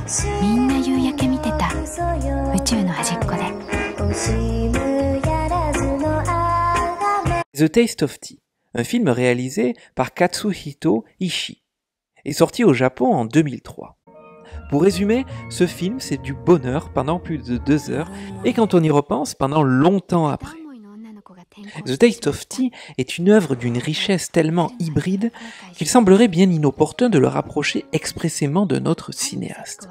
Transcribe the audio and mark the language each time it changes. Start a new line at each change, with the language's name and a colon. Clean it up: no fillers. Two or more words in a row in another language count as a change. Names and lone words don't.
Japanese: みんな夕焼け見てた宇宙の端っこで。
French: The Taste of Tea, un film réalisé par Katsuhito Ishii, est sorti au Japon en 2003. Pour résumer, ce film c'est du bonheur pendant plus de 2 heures et quand on y repense, pendant longtemps après. The Taste of Tea est une œuvre d'une richesse tellement hybride qu'il semblerait bien inopportun de le rapprocher expressément de notre cinéaste.